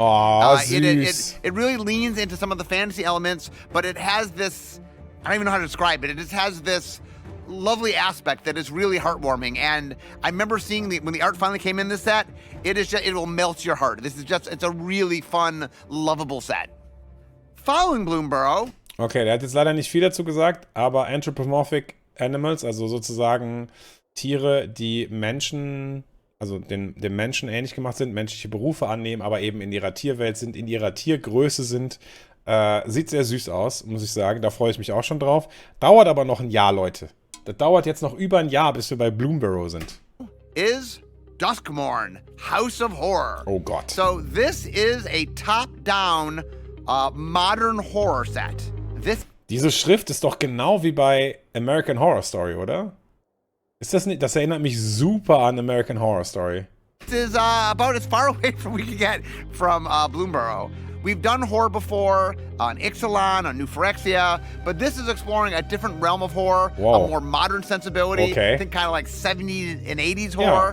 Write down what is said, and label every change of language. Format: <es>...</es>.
<en>It really leans into some of the fantasy elements, but it has this, I don't even know how to describe it. It just has this lovely aspect that is really heartwarming. And I remember seeing when the art finally came in this set, it will melt your heart. It's a really fun, lovable set. Following Bloomborough.</en> <de>Okay, der hat jetzt leider nicht viel dazu gesagt, aber Anthropomorphic Animals, also sozusagen Tiere, die Menschen, also dem Menschen ähnlich gemacht sind, menschliche Berufe annehmen, aber eben in ihrer Tierwelt sind, in ihrer Tiergröße sind. Sieht sehr süß aus, muss ich sagen. Da freue ich mich auch schon drauf. Dauert aber noch ein Jahr, Leute. Das dauert jetzt noch über ein Jahr, bis wir bei Bloomborough sind.</de> <en>Is Duskmorn, House of Horror.</en> <de>Oh Gott.</de> <en>So this is a top-down modern horror set.</en> <de>Diese Schrift ist doch genau wie bei American Horror Story, oder? Ist das nicht? Das erinnert mich super an American Horror Story.</de> <en>This is about as far away from we can get from Bloomborough. We've done horror before on Ixalan, on New Phyrexia, but this is exploring a different realm of horror, Whoa. a more modern sensibility. Okay. I think kind of like 70s and 80s horror.</en>